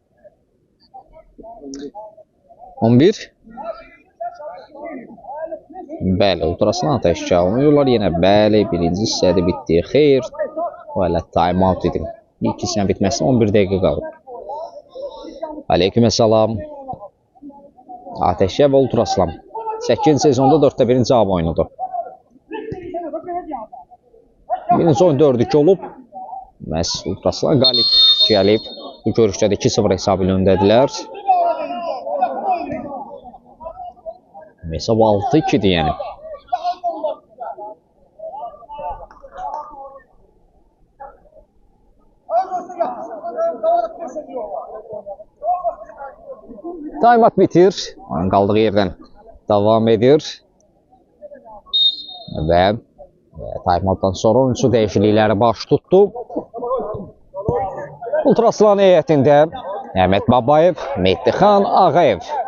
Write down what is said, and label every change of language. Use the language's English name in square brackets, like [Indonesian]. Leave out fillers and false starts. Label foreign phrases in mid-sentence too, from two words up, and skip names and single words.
[Azerbaijani] 11. Bəli, Ultraslan təşkil olunurlar. Yenə bəli, birinci hissədə bitdi. Xeyr, o hələ time-out edim. İlk hissənin bitməsinə 11 dəqiqə qalıb. Aleykümselam. Ateşkəl və Ultraslan. 8-ci sezonda 4-də 1-in cavab oyunudur. Birinci oyun 4-2 olub. Məhz Ultraslan qalib gəlib. Bu görüşdə də 2-0 hesabı ilə öndədilər. Hesab 6-2'dir yəni. Time-out bitir. Oyun qaldığı yerdən davam edir. Və time-outdan sonra oyuncu dəyişiklikləri baş tutdu. Ultraslan heyətində Əhməd Babayev, Mehdixan Ağayev.